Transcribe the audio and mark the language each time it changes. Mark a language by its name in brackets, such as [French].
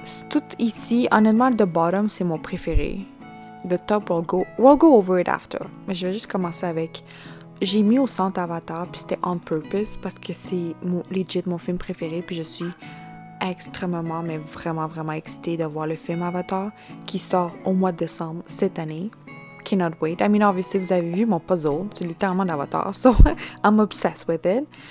[French] Tout ici, honnêtement, [English] the bottom, [French] c'est mon préféré. [English] The top, we'll go over it after. [French] Mais je vais juste commencer avec... J'ai mis au centre Avatar, puis c'était on purpose, parce que c'est legit mon film préféré, puis je suis extrêmement, mais vraiment, vraiment excitée de voir le film Avatar, qui sort au mois de décembre cette année. [English] Cannot wait. I mean, obviously, [French] vous avez vu mon puzzle. C'est littéralement d'Avatar. [English] So, I'm obsessed with it.